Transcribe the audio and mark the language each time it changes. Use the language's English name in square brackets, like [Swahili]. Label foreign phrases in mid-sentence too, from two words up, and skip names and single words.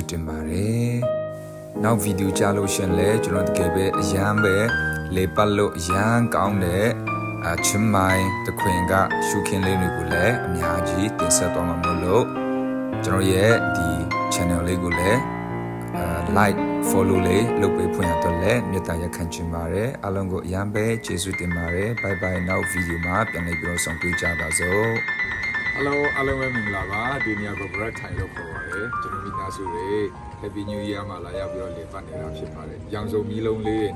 [Burmese] တင်ပါတယ်နောက်ဗီဒီယိုကြားလို့ရှင်လဲကျွန်တော်တကယ်ပဲအရန်ပဲလေပတ်လို့အရန်ကောင်းတဲ့ချင်းမိုင်တခွင်ကရှုခင်းလေးတွေကိုလည်းအများကြီးတင်ဆက်သွားမှာမို့လို့ကျွန်တော်ရဲ့ဒီ channel လေးကိုလည်း [English] like follow [Burmese] လေးလုပ်ပေးဖွင့်ရတော့လည်းမေတ္တာရက်ခံချင်ပါတယ်အားလုံးကိုအရန်ပဲကျေးဇူးတင်ပါတယ် [English] bye bye [Burmese] နောက်ဗီဒီယိုမှာပြန်လည်ပြီးတော့ဆောင်တွေ့ကြပါစို့ Hello အားလုံးပဲမင်္ဂလာပါဒီနေရာကို Barak Thai လို့ခေါ်ပါတယ်ကျွန်တော်မိသားစုတွေ [English] Happy New Year [Burmese] မှာလာရောက်ပြီးတော့လေပတ်နေတာဖြစ်ပါတယ်ရောင်စုံမီးလုံးလေးတွေ